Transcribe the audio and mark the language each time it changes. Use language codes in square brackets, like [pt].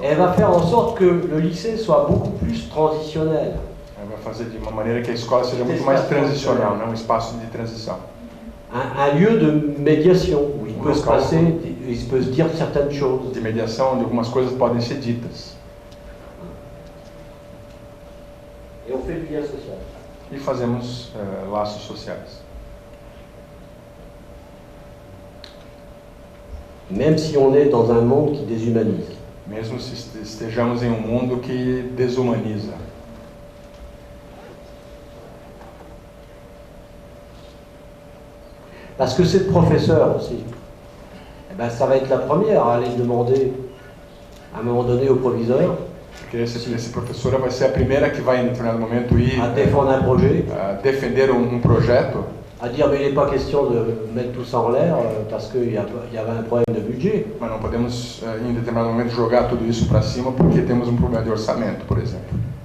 [fr] Elle va faire en sorte que le lycée soit beaucoup plus transitionnel. [pt] Ela vai fazer de uma maneira que a escola seja muito mais transicional, né? Um espaço de transição. [fr] Un lieu de médiation où il peut se passer, il peut se dire certaines choses. [pt] De mediação onde algumas coisas podem ser ditas. [fr] Et on fait du lien social. [pt] E fazemos laços sociais. [fr] Même si on est dans un monde qui déshumanise. [pt] Mesmo se estejamos em um mundo que desumaniza. [fr] Parce que cette professeure aussi, eh ben, ça va être la première à aller demander à un moment donné au proviseur. [pt] Porque essa professora vai ser a primeira que vai em determinado momento ir [fr] a défendre un projet, [pt] a defender projeto, [fr] à dire mais il n'est pas question de mettre tout ça en l'air parce qu'il y avait un problème de budget. [pt] Mas não podemos em determinado momento jogar tudo isso para cima porque temos um problema de orçamento, por exemplo.